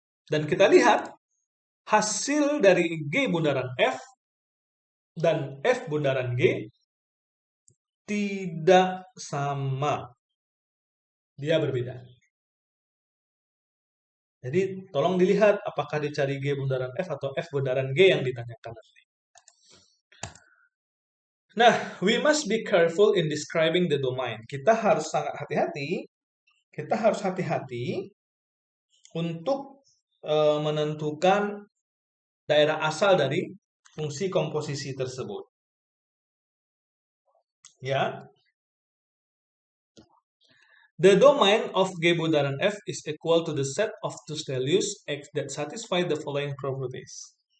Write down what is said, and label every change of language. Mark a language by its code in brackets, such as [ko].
[id] Dan kita lihat hasil dari G bundaran F dan F bundaran G tidak sama. Dia berbeda. Jadi tolong dilihat apakah dicari G bundaran F atau F bundaran G yang ditanyakan nanti. [en] Nah, we must be careful in describing the domain. [id] Kita harus sangat hati-hati. Kita harus hati-hati untuk menentukan daerah asal dari fungsi komposisi tersebut. Ya. [en] The domain of G bundaran F is equal to the set of two values X that satisfy the following properties.